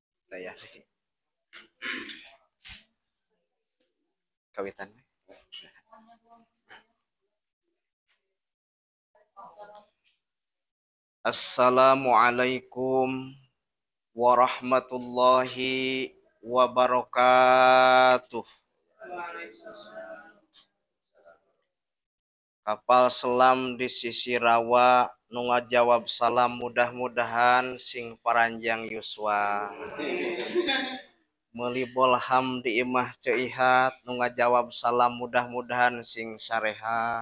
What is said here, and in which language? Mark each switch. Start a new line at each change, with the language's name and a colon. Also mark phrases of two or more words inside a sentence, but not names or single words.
Sundanese: Daya kawitan.
Arabic: السلام عليكم ورحمة الله وبركاته.
Sundanese: Kapal selam di sisi rawa nu ngajawab salam mudah-mudahan sing paranjang yuswa. Meuli bolham di imah ceuihat nu ngajawab salam mudah-mudahan sing sarehat.